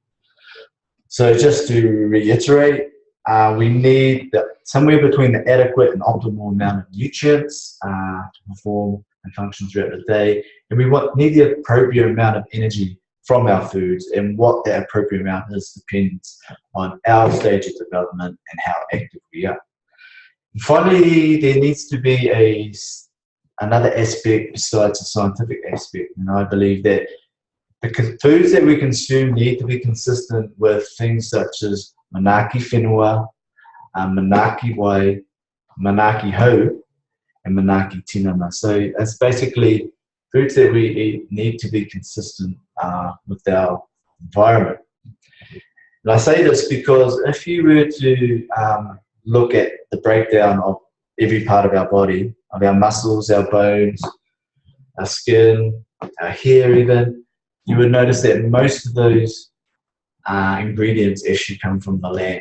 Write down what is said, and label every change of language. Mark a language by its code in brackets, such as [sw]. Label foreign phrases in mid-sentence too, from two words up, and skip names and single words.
[en] So just to reiterate, we need somewhere between the adequate and optimal amount of nutrients to perform and function throughout the day, and we need the appropriate amount of energy from our foods, and what that appropriate amount is depends on our stage of development and how active we are. And finally, there needs to be another aspect besides the scientific aspect, and I believe that the foods that we consume need to be consistent with things such as [mi] manaki whenua, manaki wai, manaki hou, [en] and [mi] manaki tinana. [en] So it's basically foods that we eat need to be consistent with our environment. And I say this because if you were to look at the breakdown of every part of our body, of our muscles, our bones, our skin, our hair even, you would notice that most of those ingredients actually come from the land.